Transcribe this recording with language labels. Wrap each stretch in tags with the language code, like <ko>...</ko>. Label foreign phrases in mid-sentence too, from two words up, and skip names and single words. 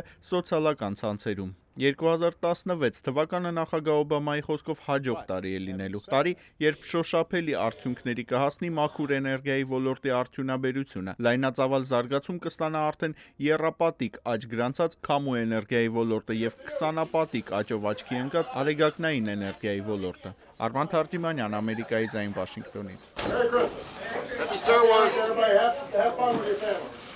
<hy>սոցիալական ցանցերում։ 2016 թվականը նախագահ Օբամայի խոսքով հաջող տարի է լինելու։ Տարի, երբ շոշափելի արդյունքների կհասնի մաքուր էներգիայի ոլորտի արդյունաբերությունը, լայնածավալ զարգացում կստանա արդեն եռապատիկ աճ գրանցած քամու էներգիայի ոլորտը եւ 20-ապատիկ աճով աչքի ընկած արեգակնային էներգիայի ոլորտը։ Արման Թարջիմանյան, Ամերիկայի ձայն, Վաշինգտոնից։</hy> <en>Happy Star Wars. Everybody have fun with your family.</en>